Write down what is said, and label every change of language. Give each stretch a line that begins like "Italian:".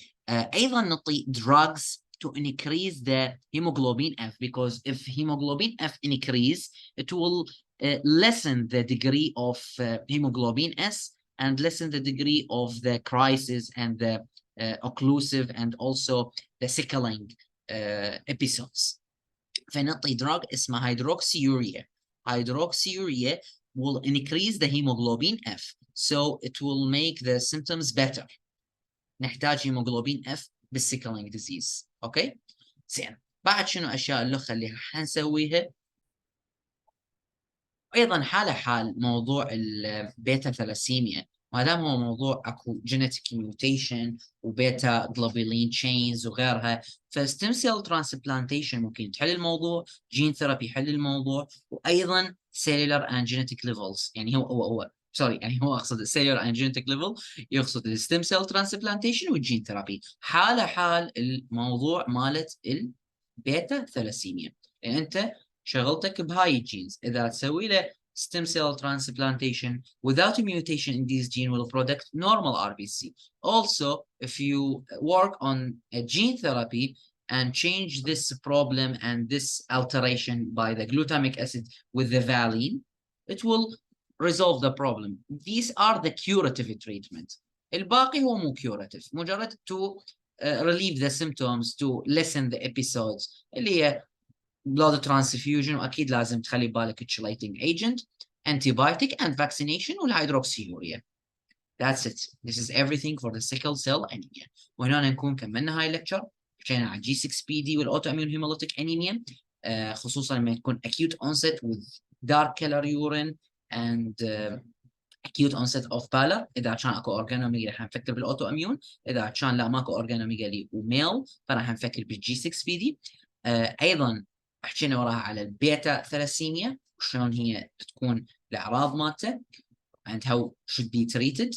English: أيضا نعطي drugs to increase the hemoglobin F, because if hemoglobin F increase, it will lessen the degree of hemoglobin S and lessen the degree of the crisis and the occlusive and also the sickling episodes.
Arabic: فنعطي drug اسمها hydroxyurea.
English: Hydroxyurea will increase the hemoglobin F, so it will make the symptoms better.
Arabic: نحتاج hemoglobin F بالسيكلينج ديزيز. اوكي زين. بعد شنو اشياء اللخه اللي حنسويها؟ ايضا حال موضوع البيتا ثلاسيميا، ما دام هو موضوع اكو جينيتيك ميوتيشن وبيتا جلوبولين تشينز وغيرها، فستيم سيل ترانسبلانتيشن ممكن تحل الموضوع، جين ثيرابي يحل الموضوع، وايضا سيلولر اند جينيتيك ليفلز. يعني هو سوري، يعني هو اقصد السيلولر اند جينيتيك ليفل يقصد الستيم سيل ترانسبلانتيشن والجين ثيرابي. حال الموضوع مالت البيتا ثلاسيميا، يعني انت شغلتك بهاي الجينز، اذا تسوي له
English: stem cell transplantation without a mutation in these gene will produce normal RBC. Also, if you work on a gene therapy and change this problem and this alteration by the glutamic acid with the valine, it will resolve the problem. These are the curative treatment.
Arabic: الباقي هو مو
English: curative، مجرد to relieve the symptoms, to lessen the episodes اللي هي blood transfusion، واكيد لازم تخلي بالك chelating agent, antibiotic and vaccination والhydroxyurea. That's it. This is everything for the sickle cell anemia.
Arabic: وهنا نكون كملنا هاي الليكتشر،
English: حكينا عن G6PD والاوتواميون hemolytic anemia، خصوصا لما يكون acute onset with dark color urine and acute onset of pallor.
Arabic: اذا كان اكو organomegaly راح نفكر بالاوتو اميون، اذا كان لا ماكو organomegaly وميل فراح نفكر بالجي 6 بي دي. ايضا حكينا وراها على البيتا ثلاسيميا وشلون هي تكون الاعراض مالته
English: and how should be treated.